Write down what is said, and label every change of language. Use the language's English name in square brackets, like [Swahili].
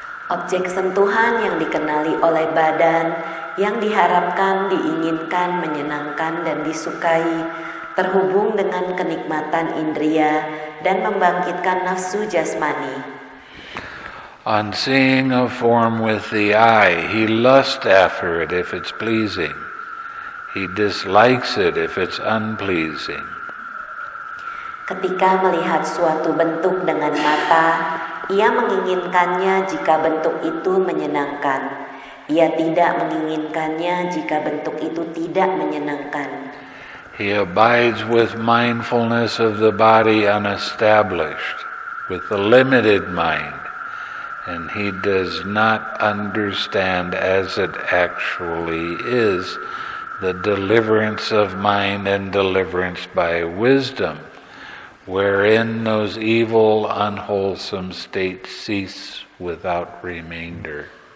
[Indonesian] Objek sentuhan yang dikenali oleh badan, yang diharapkan, diinginkan, menyenangkan, dan disukai, terhubung dengan kenikmatan indria dan membangkitkan nafsu jasmani. [English] On seeing a form with the eye, he lusts after it if it's pleasing. He dislikes it if it's unpleasing. [Indonesian] Ketika melihat suatu bentuk dengan mata, ia menginginkannya jika bentuk itu menyenangkan. Ia tidak menginginkannya jika bentuk itu tidak menyenangkan. [English] He abides with mindfulness of the body unestablished, with the limited mind, and he does not understand as it actually is the deliverance of mind and deliverance by wisdom, wherein those evil, unwholesome states cease without remainder.